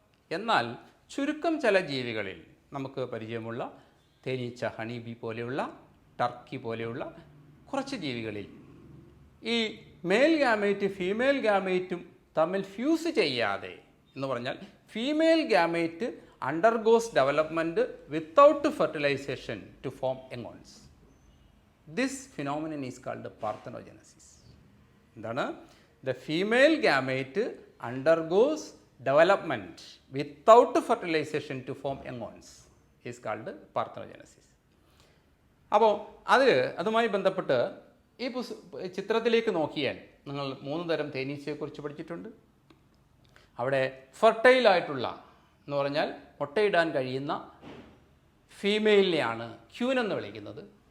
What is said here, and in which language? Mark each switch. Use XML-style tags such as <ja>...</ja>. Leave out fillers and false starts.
<ml>എന്നാൽ ചുരുക്കം ചില ജീവികളിൽ നമുക്ക് പരിചയമുള്ള തേനീച്ച, ഹണി ബി പോലെയുള്ള, ടർക്കി പോലെയുള്ള കുറച്ച് ജീവികളിൽ ഈ മെയിൽ ഗാമേറ്റ് ഫീമെയിൽ ഗാമേറ്റും തമ്മിൽ ഫ്യൂസ് ചെയ്യാതെ എന്ന് പറഞ്ഞാൽ</ml> <en>Female gamete undergoes development without fertilization to form eons. This phenomenon is called parthenogenesis.</en> <ml>എന്താണ്?</ml> <en>The female gamete undergoes development without fertilization to form eons is called parthenogenesis.</en> <ml>അപ്പോൾ അതുമായി ബന്ധപ്പെട്ട് ഈ ചിത്രത്തിലേക്ക് നോക്കിയാൽ നിങ്ങൾ 3 തരം തേനീച്ചയെക്കുറിച്ച് പഠിച്ചിട്ടുണ്ട്. അവിടെ ഫെർട്ടൈലായിട്ടുള്ള എന്ന് പറഞ്ഞാൽ മുട്ടയിടാൻ കഴിയുന്ന ഫീമെയിലിനെയാണ് ക്യൂൻ എന്ന് വിളിക്കുന്നത്.</ml>